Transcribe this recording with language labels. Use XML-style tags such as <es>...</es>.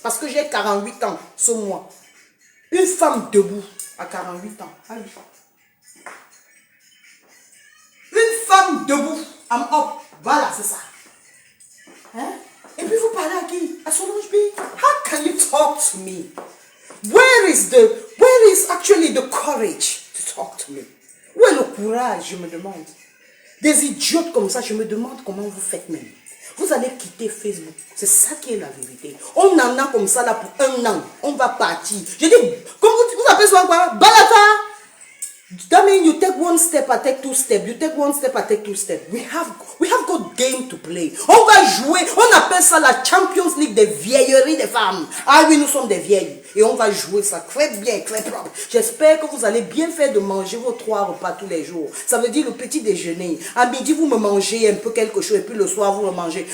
<fr>Parce que j'ai 48 ans ce mois. Une femme debout à 48 ans. Ah oui. Une femme debout.</fr> <en>I'm up.</en> <fr>Voilà, c'est ça. Hein? Et puis vous parlez à qui? À Solange B.</fr> <en>How can you talk to me? Where is actually the courage to talk to me?</en> <fr>Où est le courage, je me demande? Des idiotes comme ça, je me demande comment vous faites même. Vous allez quitter Facebook. C'est ça qui est la vérité. On en a comme ça là pour 1 an. On va partir. Je dis, comme vous appelez ça quoi? Balata.</fr> <en>That means you take 1 step, I take 2 steps. You take 1 step, I take 2 steps. We have got game to play.</en> <fr>On va jouer. On appelle ça la Champions League des vieilleries des femmes. Ah oui, nous sommes des vieilles. Et on va jouer ça très bien, très propre. J'espère que vous allez bien faire de manger vos 3 repas tous les jours. Ça veut dire le petit déjeuner. À midi, vous me mangez un peu quelque chose. Et puis le soir, vous me mangez.</fr>